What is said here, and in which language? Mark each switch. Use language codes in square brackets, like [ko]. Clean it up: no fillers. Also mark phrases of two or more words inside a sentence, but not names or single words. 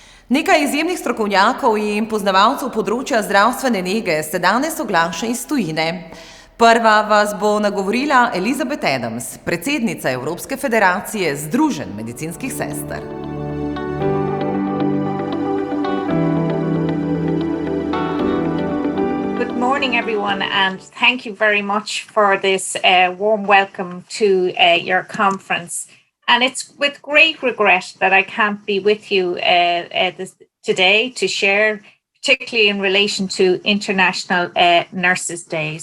[sl] Nekaj izjemnih strokovnjakov in poznavalcev področja zdravstvene nege se danes oglaša iz tujine. Prva vas bo nagovorila Elizabeth Adams, predsednica Evropske federacije združenj medicinskih sester. [en] Good morning, everyone, and thank you very much for this warm welcome to your conference. And it's with great regret that I can't be with you today to share, particularly in relation to International Nurses Day.